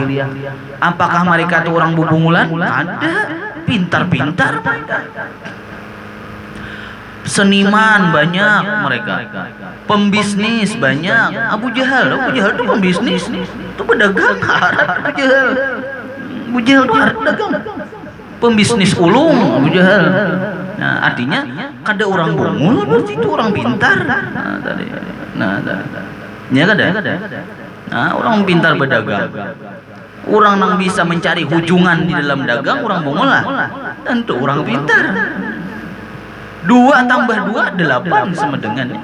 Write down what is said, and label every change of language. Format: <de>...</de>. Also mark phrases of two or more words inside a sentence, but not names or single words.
<bjn>Apakah mereka tuh orang bubungulan? Ada, pintar-pintar mereka.</bjn> <id>Seniman banyak mereka, pembisnis banyak. Abu Jahal itu pembisnis, itu pedagang harat. Abu Jahal itu pedagang, pembisnis ulung Abu Jahal.</id> <bjn>Nah, artinya kada orang bungul berarti itu orang pintar. Ya kada.</bjn> <id>Nah, orang pintar berdagang, orang yang bisa mencari hujungan di dalam dagang, orang bungul lah. Tentu orang pintar. 2 tambah 2 8 sama dengannya.</id>